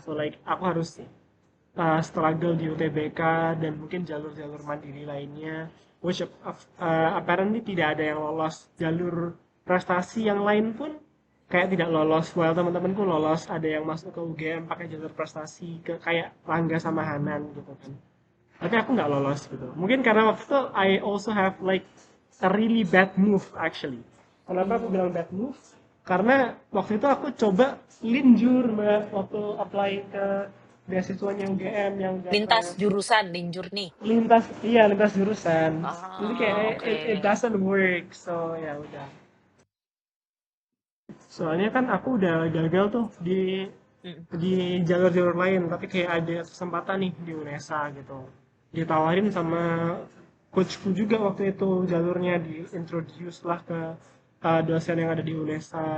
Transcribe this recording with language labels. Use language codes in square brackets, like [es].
[en] So like [id] aku harus struggle di UTBK dan mungkin jalur-jalur mandiri lainnya, [en] which apparently [id] tidak ada yang lolos. Jalur prestasi yang lain pun kayak tidak lolos. Well, teman-temanku lolos, ada yang masuk ke UGM pakai jalur prestasi, ke kayak Rangga sama Hanan gitu kan. Tapi aku nggak lolos gitu. Mungkin karena waktu itu [en] I also have like a really bad move actually. [id] Kenapa aku bilang [en] bad move? [id] Karena waktu itu aku coba linjur mbak waktu apply ke beasiswanya UGM yang Lintas dapat jurusan, linjur nih. lintas jurusan. Jadi kayak Ah, oke. [en] it doesn't work, so [id] ya udah. Soalnya kan aku udah gagal tuh Mm. di jalur-jalur lain, tapi kayak ada kesempatan nih di UNESA gitu. Ditawarin sama coachku juga waktu itu, jalurnya diintroduce lah ke dosen yang ada di UNESA.